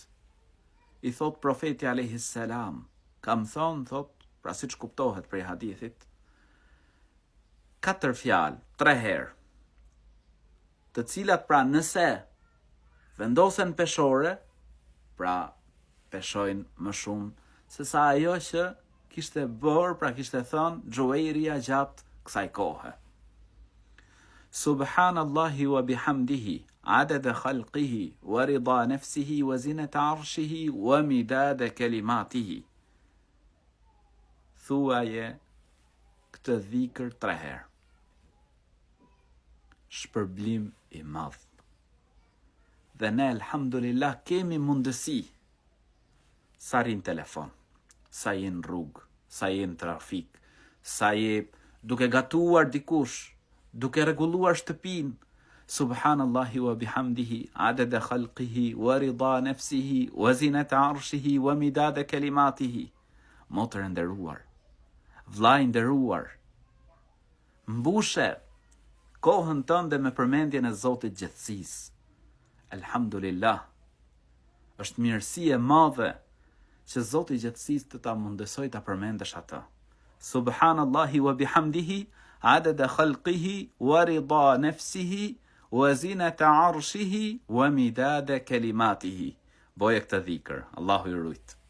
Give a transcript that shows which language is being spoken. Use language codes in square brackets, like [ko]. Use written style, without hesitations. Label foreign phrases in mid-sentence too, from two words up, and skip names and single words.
[sq] I thot profeti [ar] عليه السلام, [sq] kam thonë, thot, pra siç kuptohet prej hadithit, 4 fjalë, 3 herë, të cilat pra nëse vendosen peshore, pra peshojnë më shumë se sa ajo që kishte bërë, pra kishte thënë Xhuwairia gjatë kësaj kohe. [ar] سبحان الله وبحمده عدد خلقه ورضا نفسه وزنة عرشه ومداد كلماته. [sq] Thuaje këtë dhikër 3 herë. Shpërblim i madh. Dhe ne, alhamdulillah, kemi mundësi sa rin telefon, sa je në rrugë, sa je në trafik, sa je duke gatuar dikush, duke rregulluar shtëpinë, [ar] سبحان الله وبحمده عدد خلقه ورضا نفسه وزنة عرشه ومداد كلماته. [sq] Motër e nderuar, vllai i nderuar, mbushe kohën tënde me përmendjen e Zotit gjithësisë. Alhamdulillah, është mirësi e madhe që Zoti i gjithësisë të ta mundësoj ta përmendesh atë. [ar] سبحان الله وبحمده عدد خلقه ورضا نفسه وزنة عرشه ومداد كلماته. [sq] Boje këtë dhikër, Allahu i rujt.